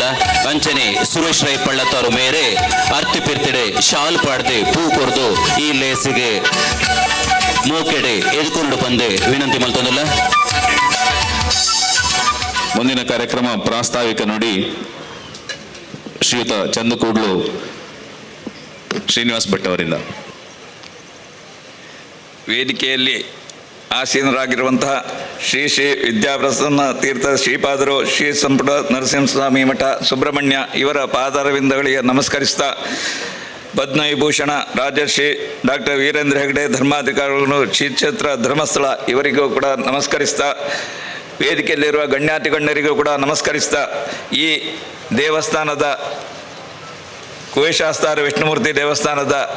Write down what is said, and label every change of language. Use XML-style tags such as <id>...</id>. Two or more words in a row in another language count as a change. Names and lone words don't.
<tcy>ಅಂಚನೆ ಸುರೇಶ್ ರೈ ಪಳ್ಳತ್ತಾರು ಮೇರೆ ಅರ್ತಿ ಪಿರ್ತಿಡೆ ಶಾಲ್ ಪಾಡ್ದೆ ಪೂ ಕೊರ್ದು ಈ ಲೇಸಿಗೆ ಮೋಕೆಡೆ ಎದುಕೊಂಡು ಬಂದೆ ವಿನಂತಿ ಮಲ್ತೊಂದುಲ್ಲ.</tcy> <kn>ಮುಂದಿನ ಕಾರ್ಯಕ್ರಮ ಪ್ರಾಸ್ತಾವಿಕ ನುಡಿ ಶ್ರೀಯುತ ಚಂದುಕೂಡ್ಲು ಶ್ರೀನಿವಾಸ್ ಭಟ್ ಅವರಿಂದ. ವೇದಿಕೆಯಲ್ಲಿ ಆಸೀನರಾಗಿರುವಂತಹ ಶ್ರೀ ಶ್ರೀ ವಿದ್ಯಾಪ್ರಸನ್ನ ತೀರ್ಥ ಶ್ರೀಪಾದರು, ಶ್ರೀ ಸಂಪುಟ ನರಸಿಂಹಸ್ವಾಮಿ ಮಠ ಸುಬ್ರಹ್ಮಣ್ಯ ಇವರ ಪಾದಾರವಿಂದಗಳಿಗೆ ನಮಸ್ಕರಿಸ್ತಾ, ಪದ್ಮವಿಭೂಷಣ ರಾಜರ್ಷಿ ಡಾಕ್ಟರ್ ವೀರೇಂದ್ರ ಹೆಗಡೆ ಧರ್ಮಾಧಿಕಾರಿಗಳು, ಶ್ರೀ ಕ್ಷೇತ್ರ ಧರ್ಮಸ್ಥಳ ಇವರಿಗೂ ಕೂಡ ನಮಸ್ಕರಿಸ್ತಾ, ವೇದಿಕೆಯಲ್ಲಿರುವ ಗಣ್ಯಾತಿ ಗಣ್ಯರಿಗೂ ಕೂಡ ನಮಸ್ಕರಿಸ್ತಾ, ಈ ದೇವಸ್ಥಾನದ ಕುವೇಶಾಸ್ತಾರ ವಿಷ್ಣುಮೂರ್ತಿ ದೇವಸ್ಥಾನದ</kn>